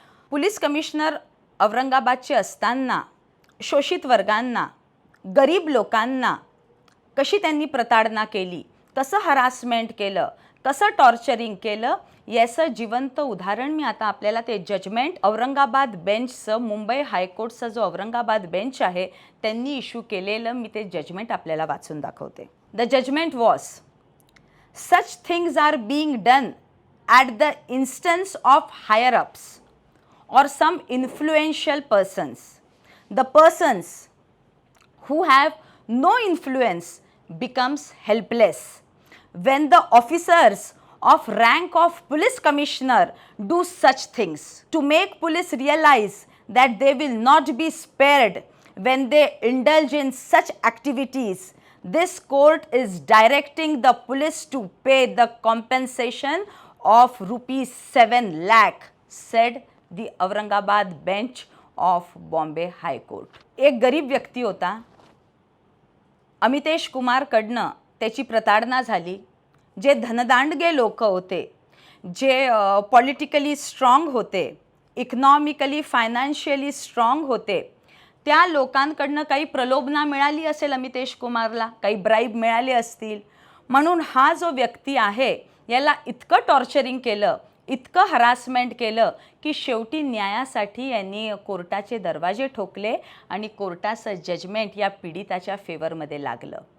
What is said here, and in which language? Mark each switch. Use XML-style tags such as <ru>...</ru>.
<mr>Police commissioner औरंगाबादचे असताना शोषित वर्गांना, गरीब लोकांना कशी त्यांनी प्रताडणा केली, कसं हरासमेंट केलं, कसं टॉर्चरिंग केलं, याचं जिवंत उदाहरण मी आता आपल्याला ते जजमेंट औरंगाबाद बेंचचं, मुंबई हायकोर्टचा जो औरंगाबाद बेंच आहे त्यांनी इश्यू केलेलं मी ते जजमेंट आपल्याला वाचून दाखवते.</mr> <en>The judgement was, such things are being done at the instance of higher ups or some influential persons. The persons who have no influence becomes helpless. When the officers of rank of police commissioner do such things to make police realize that they will not be spared when they indulge in such activities, this court is directing the police to pay the compensation of rupees 7 lakh, said the Aurangabad bench of Bombay high court.</en> <mr>एक गरीब व्यक्ती होता, अमितेश कुमारकडनं त्याची प्रताडणा झाली. जे धनदांडगे लोक होते, जे पॉलिटिकली स्ट्रॉंग होते, इकॉनॉमिकली फायनान्शियली स्ट्रॉंग होते, त्या लोकांकडनं काही प्रलोभना मिळाली असेल अमितेश कुमारला, काही ब्राईब मिळाले असतील, म्हणून हा जो व्यक्ती आहे याला इतकं टॉर्चरिंग केलं, इतकं हरासमेंट केलं की शेवटी न्यायासाठी यांनी कोर्टाचे दरवाजे ठोकले आणि कोर्टाचं जजमेंट या पीडिताच्या फेवरमध्ये लागलं.</mr>